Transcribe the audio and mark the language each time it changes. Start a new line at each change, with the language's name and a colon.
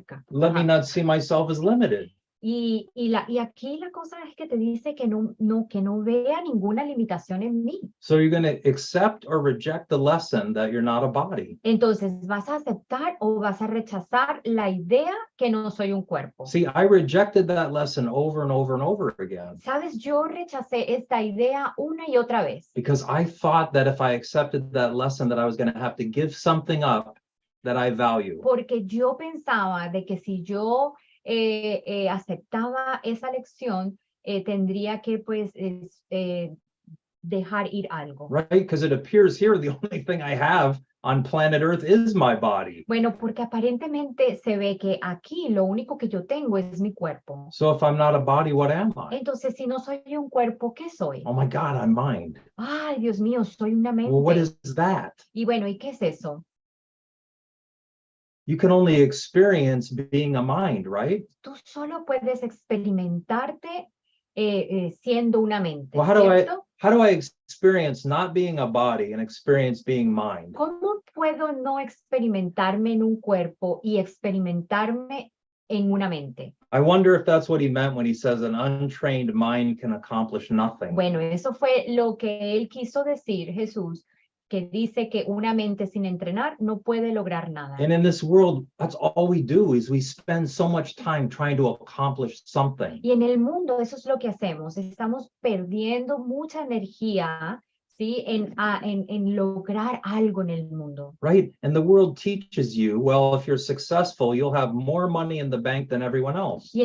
English: let me not see myself as limited.
Spanish: Y aquí la cosa es que te dice que no vea ninguna limitación en mí.
English: So you're going to accept or reject the lesson that you're not a body.
Spanish: Entonces, ¿vas a aceptar o vas a rechazar la idea que no soy un cuerpo?
English: See, I rejected that lesson over and over and over again
Spanish: ¿Sabes? Yo rechacé esta idea una y otra vez.
English: because I thought that if I accepted that lesson that I was going to have to give something up that I value.
Spanish: Porque yo pensaba de que si yo aceptaba esa lección, tendría que pues dejar ir algo.
English: Right? Because it appears here the only thing I have on planet Earth is my body.
Spanish: Bueno, porque aparentemente se ve que aquí lo único que yo tengo es mi cuerpo.
English: So if I'm not a body, what am I?
Spanish: Entonces, si no soy un cuerpo, ¿qué soy?
English: Oh my God, I'm mind.
Spanish: Ay, Dios mío, soy una mente.
English: Well, what is that?
Spanish: Y bueno, ¿y qué es eso?
English: You can only experience being a mind, right?
Spanish: Tú solo puedes experimentarte siendo una mente,
English: Well,
Spanish: ¿cierto?
English: how do I experience not being a body and experience being mind?
Spanish: ¿Cómo puedo no experimentarme en un cuerpo y experimentarme en una mente?
English: I wonder if that's what he meant when he says an untrained mind can accomplish nothing.
Spanish: Bueno, eso fue lo que él quiso decir, Jesús, que dice que una mente sin entrenar no puede lograr nada.
English: And in this world, that's all we do is we spend so much time trying to accomplish something.
Spanish: Y en el mundo eso es lo que hacemos. Estamos perdiendo mucha energía, ¿sí? En lograr algo en el mundo.
English: Right? And the world teaches you, well, if you're successful, you'll have more money in the bank than everyone else.